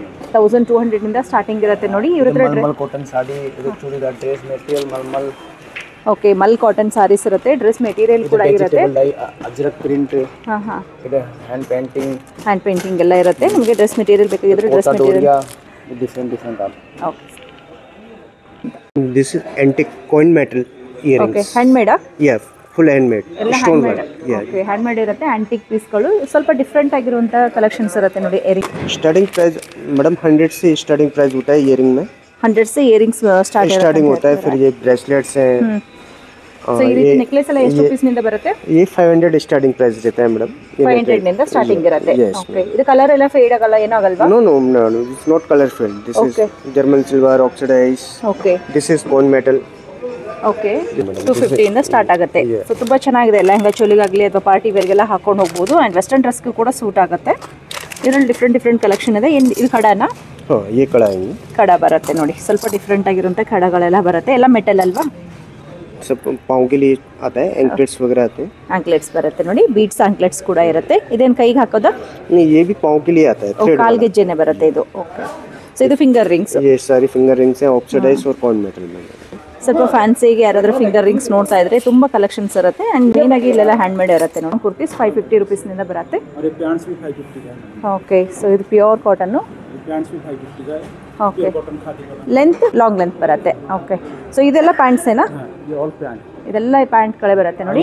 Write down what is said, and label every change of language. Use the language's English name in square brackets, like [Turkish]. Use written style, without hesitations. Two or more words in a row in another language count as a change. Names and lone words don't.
[Kannada] 1200 ಇಂದ ಸ್ಟಾರ್ಟಿಂಗ್ ಇರುತ್ತೆ ನೋಡಿ. ಇವ್ರ ಹತ್ರ ಮಲ್ಮಲ್ ಕಾಟನ್ ಸಾಡಿ, ಇದು ಚೂಡಿದಾರ್, [English] dress material [Kannada] ಮಲ್ಮಲ್. ಓಕೆ, [English] mal cotton sarees [Kannada] ಇರುತ್ತೆ, [English] dress material [Kannada] ಕೂಡ ಇರುತ್ತೆ, [English] Ajrak print, ಇದು hand painting [Kannada] ಎಲ್ಲ ಇರುತ್ತೆ. ನಿಮಗೆ [English] dress material [Kannada] ಬೇಕಾಗಿದ್ರೆ [English] dress material different are. [Kannada] ಓಕೆ, [English] this is antique coin metal earrings. [Kannada] ಓಕೆ, ಹ್ಯಾಂಡ್ ಮೇಡಾ? [English] Yeah, full handmade, stone work. Yeah, [Kannada] ಓಕೆ, [English] hand made [Kannada] ಇರುತ್ತೆ. [English] antique pieces [Kannada] ಸ್ವಲ್ಪ ಡಿಫರೆಂಟ್ ಆಗಿರುವಂತ ಕಲೆಕ್ಷನ್ಸ್ ಇರುತ್ತೆ ನೋಡಿ. ಇಯರಿಂಗ್ [English] starting price madam [Hindi] 100 से [English] starting price [Hindi] होता है earring में. 100 से इयरिंग्स स्टार्टिंग होता है. फिर ये ब्रेसलेट्स हैं. [Kannada] ಸೊ ಈ ರೀತಿ ನೆಕ್ಲೆಸ್ ಎಲ್ಲ ಎಷ್ಟು ಪೀಸ್ ನಿಂದ ಬರುತ್ತೆ? [Hindi] ये 500 [English] starting price [Hindi] रहता है मैडम. [Kannada] 500 ನಿಂದ ಸ್ಟಾರ್ಟಿಂಗ್ ಇರುತ್ತೆ. ಓಕೆ, ಇದು ಕಲರ್ ಎಲ್ಲ ಫೇಡ್ ಆಗಲ್ಲ, ಏನಾಗಲ್ವಾ? [English] No, it's not color filled. This is German silver oxidized. [Kannada] ಓಕೆ, [English] this is bone metal. [Kannada] ಓಕೆ, 250 ಇಂದ ಸ್ಟಾರ್ಟ್ ಆಗುತ್ತೆ. ಸೊ ತುಂಬಾ ಚೆನ್ನಾಗಿದೆ. ಲೆಹಂಗಾ ಚೋಲಿಗಾಗಲಿ ಅಥವಾ [English] party wear [Kannada] ಹಾಕೊಂಡು ಹೋಗ್ಬೋದು ಅಂಡ್ [English] western dress [Kannada] ಕೂಡ ಸೂಟ್ ಆಗುತ್ತೆ. ಇದರಲ್ಲಿ [English] different collection [Kannada] ಇದೆ. ಇದು ಕಡಾನ? ಹಾಂ, ಈ ಕಡ ಬರುತ್ತೆ ನೋಡಿ. ಸ್ವಲ್ಪ ಡಿಫ್ರೆಂಟ್ ಆಗಿರುವಂಥ ಕಡಗಳೆಲ್ಲ ಬರುತ್ತೆ. ಎಲ್ಲ ಮೆಟಲ್ ಅಲ್ವಾ? [Hindi] सब पाँव के लिए आता है. एंकलेट्स वगैरह आते हैं. [Kannada] एंकलेट्स ಬರುತ್ತೆ ನೋಡಿ. [English] beads anklets [Kannada] ಕೂಡ ಇರುತ್ತೆ. ಇದೇನು ಕೈಗೆ ಹಾಕೋದಾ? [Hindi] नहीं, ये भी पाँव के लिए आता है. [Kannada] ಕಾಲ್ ಗೆಜ್ಜೆನೆ ಬರುತ್ತೆ ಇದು. ಓಕೆ, ಸೊ ಇದು [English] finger rings. [Hindi] ये सारी [English] finger rings [Hindi] हैं, ऑक्सीडाइज और [English] coin metal [Hindi] में. [Kannada] ಸ್ವಲ್ಪ ಫ್ಯಾನ್ಸಿಗೆ ಯಾರಾದರೂ [English] finger rings [Kannada] ನೋಡ್ತಾ ಇದ್ರೆ ತುಂಬಾ ಕಲೆಕ್ಷನ್ಸ್ ಇರುತ್ತೆ ಅಂಡ್ ಮೇನ್ ಆಗಿ ಇಲ್ಲೆಲ್ಲ [English] hand made [Kannada] ಇರುತ್ತೆ ನೋಡಿ. ಕುರ್ತೀಸ್ 550 ರೂಪೀಸ್ ನಿಂದ ಬರುತ್ತೆ. ಓಕೆ, ಸೊ ಇದು [English] pure cotton. [Kannada] ಓಕೆ, [English] length long length [Kannada] ಬರುತ್ತೆ. ಓಕೆ, ಸೊ ಇದೆಲ್ಲ ಪ್ಯಾಂಟ್ಸ್ ಏನಾ? ಇದೆಲ್ಲ ಪ್ಯಾಂಟ್ಗಳೇ ಬರುತ್ತೆ ನೋಡಿ.